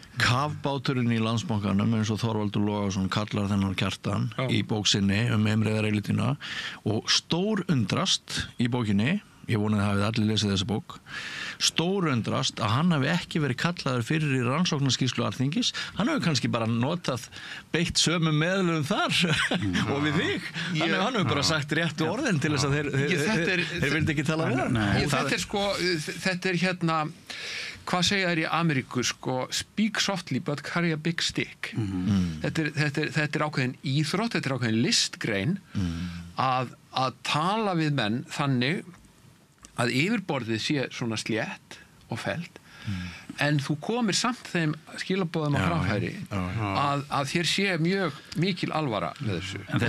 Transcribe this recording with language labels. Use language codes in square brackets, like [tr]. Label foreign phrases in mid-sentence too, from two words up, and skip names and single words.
[is] Kafbáturinn í Landsbankanum eins og Þorvaldur Logason kallar þennan Kjartan í bók sinni Heimreiðareilitina og stór undrast í bókinni ég vonaði að hafið allir lesið þessa bók stórundrast að hann hafi ekki verið kallaður fyrir í rannsóknarskýrslu Alþingis hann hafi kannski bara notað beitt sömu meðlum þar og við þig hann hafi bara sagt réttu orðin til þess að þeir vildi ekki tala við þetta er hvað segja þær í Ameríku [en] speak softly but carry a big stick [is] þetta er ákveðin íþrótt þetta er ákveðin listgrein að tala við menn þannig að yfirborðið sé svona slétt og fellt en þú komir samt þeim skilaboðum á framfæri að þér sé mjög mikil alvara með þessu